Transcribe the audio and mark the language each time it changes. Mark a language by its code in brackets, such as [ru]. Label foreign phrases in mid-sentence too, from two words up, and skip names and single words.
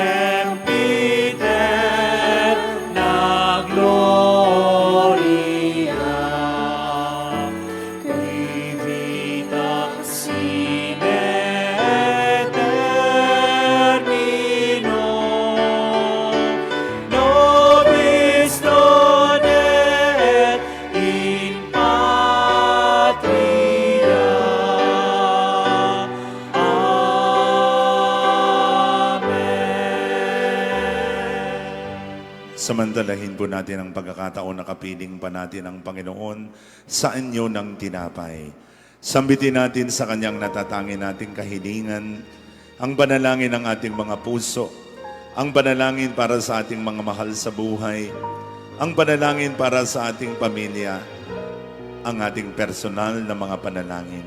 [la] sempiter na gloria, qui vita sine termino, nobis donet in patria. Amen. [tl] Samantalahin po natin ang pagkakataon na kapiling pa natin ang Panginoon sa inyo ng tinapay. Sambitin natin sa Kanyang natatangin nating kahilingan, ang panalangin ng ating mga puso, ang panalangin para sa ating mga mahal sa buhay, ang panalangin para sa ating pamilya, ang ating personal na mga panalangin.